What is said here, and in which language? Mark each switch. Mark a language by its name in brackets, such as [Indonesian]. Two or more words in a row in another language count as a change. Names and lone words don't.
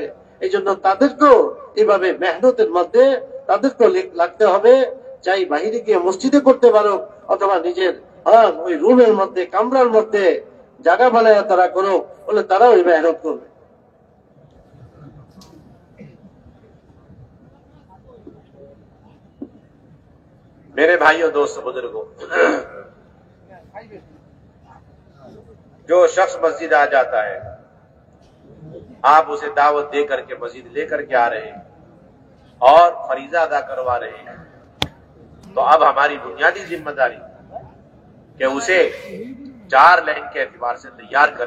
[Bangla] এই জন্য তাদেরকেও এইভাবে মেহনতের মধ্যে তাদেরকেও লাগতে হবে, চাই বাহিরে গিয়ে মসজিদে করতে পারো, অথবা নিজের ওই রুমের মধ্যে, কামরার মধ্যে জায়গা বানায় তারা করো, বলে তারা ওই মেহনত করবে। [Urdu] میرے بھائیوں دوستوں بزرگوں، جو شخص مسجد آ جاتا ہے، آپ اسے دعوت دے کر کے مسجد لے کر کے آ رہے ہیں اور فریضہ ادا کروا رہے ہیں، تو اب ہماری بنیادی ذمہ داری کہ اسے 4 لائن کے اعتبار سے تیار کریں۔